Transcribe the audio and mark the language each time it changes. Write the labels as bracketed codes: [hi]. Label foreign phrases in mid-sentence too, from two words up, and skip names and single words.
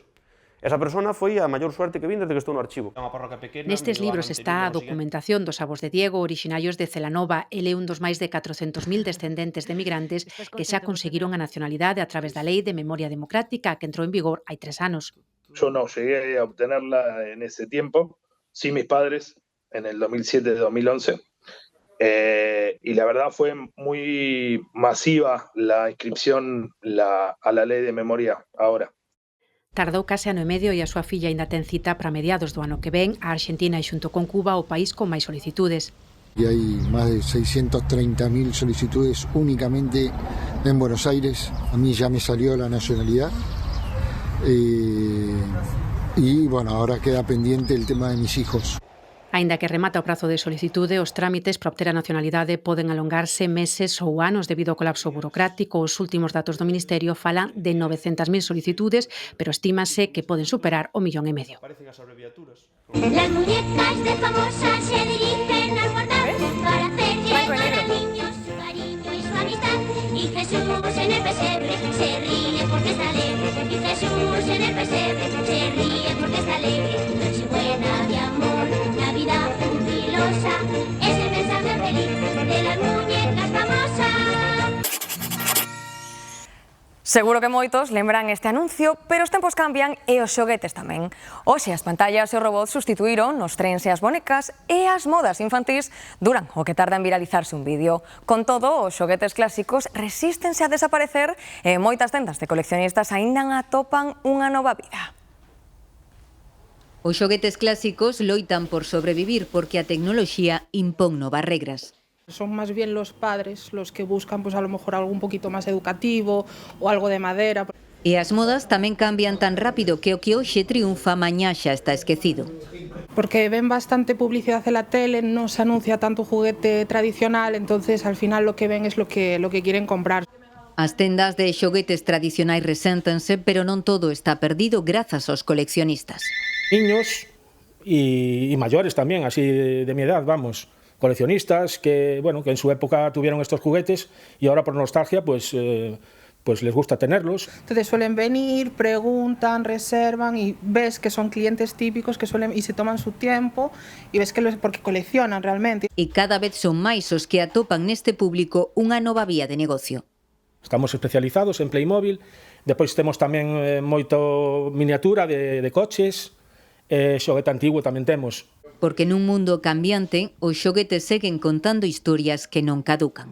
[gl] Esa persona foi a maior suerte que vin desde que estou no archivo. Nestes libros está a documentación dos avós de Diego, orixinarios de Celanova. Ele é un dos máis de 400.000 descendentes de migrantes que xa conseguiron a nacionalidade a través da Lei de Memoria Democrática que entrou en vigor hai 3 anos. [es] Yo no llegué a obtenerla en ese tiempo, sí mis padres, en el 2007-2011. Y la verdad fue muy masiva la inscripción a la ley de memoria ahora. [gl] Tardou case ano e medio e a súa filla aínda ten cita para mediados do ano que ven a Argentina e xunto con Cuba o país con máis solicitudes. [es] Y hay más de 630.000 solicitudes únicamente en Buenos Aires. A mí ya me salió la nacionalidad. Y bueno, ahora queda pendiente el tema de mis hijos. [gl] Aínda que remata o prazo de solicitude, os trámites para obter a nacionalidade poden alongarse meses ou anos debido ao colapso burocrático. Os últimos datos do Ministerio falan de 900.000 solicitudes, pero estímase que poden superar o 1,5 millón. [es] Las muñecas de famosas se dirigen al guardar para hacer llegar a niños su cariño y su amistad. Y Jesús en el pesebre se ríe porque está alegre. Y Jesús en el pesebre se ríe porque está alegre. Nochebuena de amor, Navidad jubilosa, es el mensaje feliz de las muñecas famosas. [gl] Seguro que moitos lembran este anuncio, pero os tempos cambian e os xoguetes tamén. Hoxe as pantallas e os robots sustituíron os trens e as bonecas e as modas infantís duran o que tarda en viralizarse un vídeo. Con todo, os xoguetes clásicos resístense a desaparecer e moitas tendas de coleccionistas aínda atopan unha nova vida. Os xoguetes clásicos loitan por sobrevivir porque a tecnoloxía impón novas regras. [es] Son más bien los padres los que buscan pues a lo mejor algo un poquito más educativo o algo de madera. [gl] E as modas tamén cambian tan rápido que o que hoxe triunfa mañá xa está esquecido. [es] Porque ven bastante publicidad en la tele, no se anuncia tanto juguete tradicional, entonces al final lo que ven es lo que quieren comprar. [gl] As tendas de xoguetes tradicionais reséntense, pero non todo está perdido grazas aos coleccionistas. [es] Niños y mayores también, así de mi edad, vamos. Coleccionistas que, bueno, que en su época tuvieron estos juguetes y ahora por nostalgia pues les gusta tenerlos. Entonces suelen venir, preguntan, reservan y ves que son clientes típicos que suelen y se toman su tiempo y ves que porque coleccionan realmente. [gl] E cada vez son máis os que atopan neste público unha nova vía de negocio. Estamos especializados en Playmobil, depois temos tamén moito miniatura de coches, xoguete antigo tamén temos. Porque nun mundo cambiante, os xoguetes seguen contando historias que non caducan.